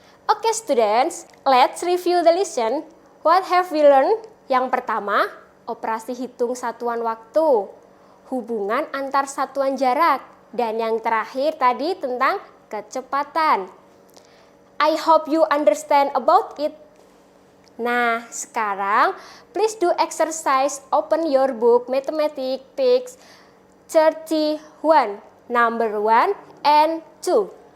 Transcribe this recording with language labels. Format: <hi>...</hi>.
<en>Oke students, let's review the lesson. What have we learned?</en> <id>Yang pertama, operasi hitung satuan waktu, hubungan antar satuan jarak, dan yang terakhir tadi tentang kecepatan.</id> <en>I hope you understand about it.</en> <id>Nah, sekarang</id> <en>please do exercise, open your book Mathematics page 31, number 1 and 2.</en>